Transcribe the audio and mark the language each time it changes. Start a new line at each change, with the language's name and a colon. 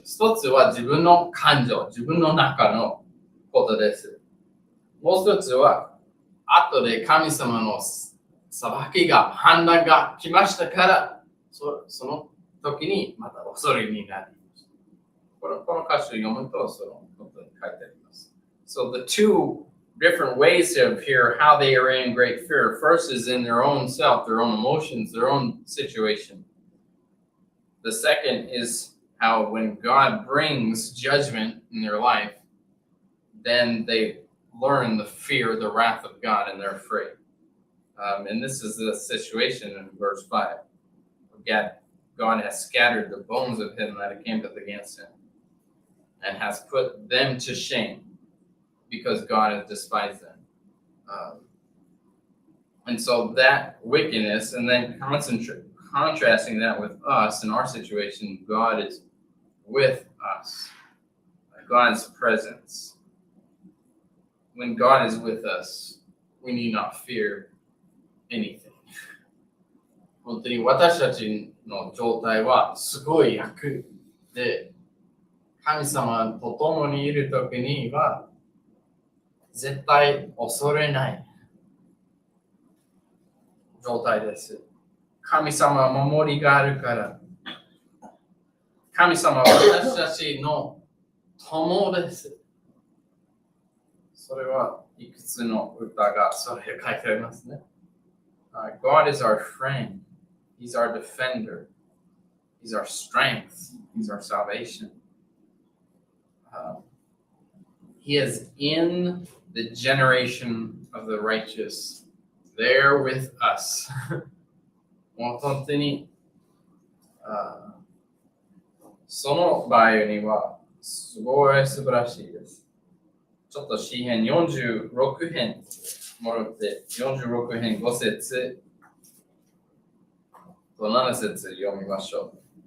Japanese: 1つは自分の感情、自分の中のことです。もう1つは、後で神様の裁きが、判断が来ましたから、その時にまた恐れになります。この箇所を読むと、そのことに書いてあります。
English: So the two different ways of here how they are in great fear. First is in their own self, their own emotions, their own situation. The second is how when God brings judgment in their life, then they learn the fear, the wrath of God, and they're afraid. And this is the situation in verse 5. God has scattered the bones of him that came against him and has put them to shame because God has despised them. And so that wickedness, and then contrasting that with us in our situation, God is with us. God's presence. When God is with us, we need not fear anything.
Japanese: 本当に私たちの状態はすごい楽で、神様と共にいるときには絶対恐れない状態です。神様は守りがあるから。神様は私たちの友です。それはいくつの歌がそれ書いてありますね。
English: God is our friend. He's our defender. He's our strength. He's our salvation. He is in the generation of the righteous, there with us.
Japanese: もう本当に、その場合にはすごい素晴らしいです。ちょっと詩編46編戻って46編5節と7節読みましょう。